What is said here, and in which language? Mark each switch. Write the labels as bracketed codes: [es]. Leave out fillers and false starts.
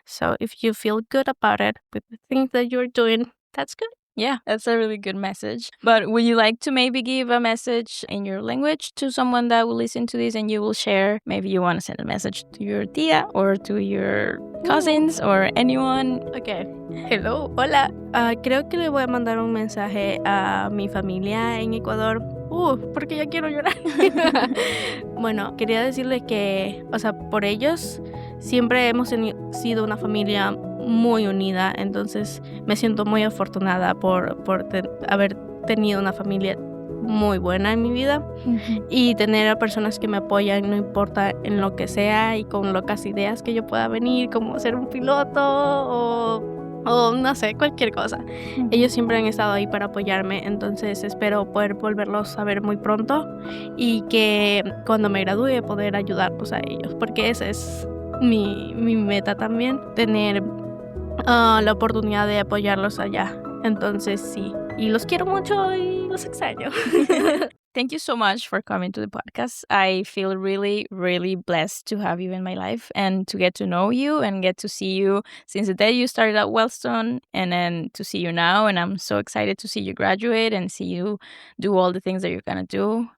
[en] So if you feel good about it with the things that you're doing, that's good. Yeah, that's a really good message. But would you like to maybe give a message in your language to someone that will listen to this and you will share? Maybe you want to send a message to your tia or to your cousins or anyone. Okay. Hello, hola. [es] Creo que le voy a mandar un mensaje a mi familia en Ecuador. Porque ya quiero llorar. Bueno, quería decirles que, o sea, por ellos siempre hemos sido una familia muy unida, entonces me siento muy afortunada por haber tenido una familia muy buena en mi vida y tener a personas que me apoyan, no importa en lo que sea, y con locas ideas que yo pueda venir, como ser un piloto o no sé, cualquier cosa. Ellos siempre han estado ahí para apoyarme, entonces espero poder volverlos a ver muy pronto y que cuando me gradúe poder ayudarlos a ellos, porque esa es mi meta también, tener la oportunidad de apoyarlos allá. Entonces sí, y los quiero mucho y los extraño. [en] Thank you so much for coming to the podcast. I feel really, really blessed to have you in my life and to get to know you and get to see you since the day you started at Wellstone, and then to see you now. And I'm so excited to see you graduate and see you do all the things that you're going to do.